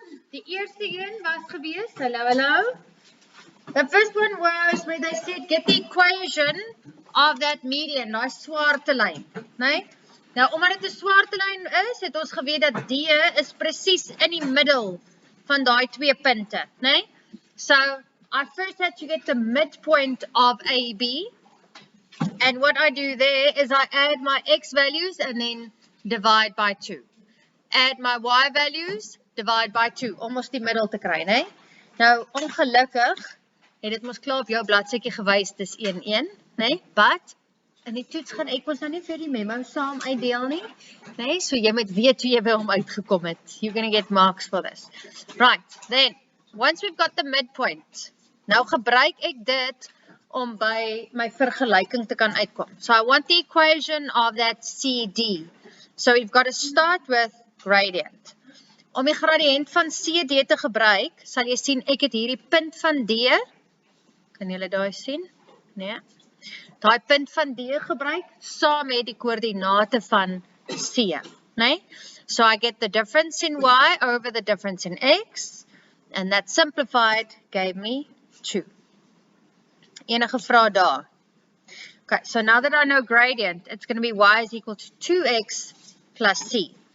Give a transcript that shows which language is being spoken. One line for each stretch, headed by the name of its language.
Afrikaans: Die eerste een was gewees, hallo.
English: The first one was where they said get the equation of that median,
Afrikaans: daai swarte lyn, nee? Nou omdat dit 'n swarte lyn is, het ons geweet dat D is presies in die middel van daai twee punte, nee?
English: So I first had to get the midpoint of AB. And what I do there is I add my x values and then divide by 2. Add my y values, divide by 2. Almost
Afrikaans: die middel te kry, né? Nou, ongelukkig het dit mos klaar op jou bladsytjie gewys dis 1-1, né?
English: But in
Afrikaans: die toets gaan ek mos nou nie vir die memo saam uitdeel nie, né? So jy moet weet hoe jy by hom uitgekom het.
English: You're going to get marks for this. Right, then once we've got the midpoint,
Afrikaans: nou gebruik ek dit om by my vergelyking te kan uitkom.
English: So I want the equation of that CD. So we've got to start with gradient.
Afrikaans: Om die gradient van CD te gebruik, sal jy sien ek het hierdie punt van D. Kan julle daai sien? Nee. Daai punt van D gebruik saam met die koördinate van C, nee?
English: So I get the difference in y over the difference in x, and that simplified gave me 2.
Afrikaans: Enige vraag daar?
English: Okay, so now that I know gradient, it's going to be y is equal to 2x plus c.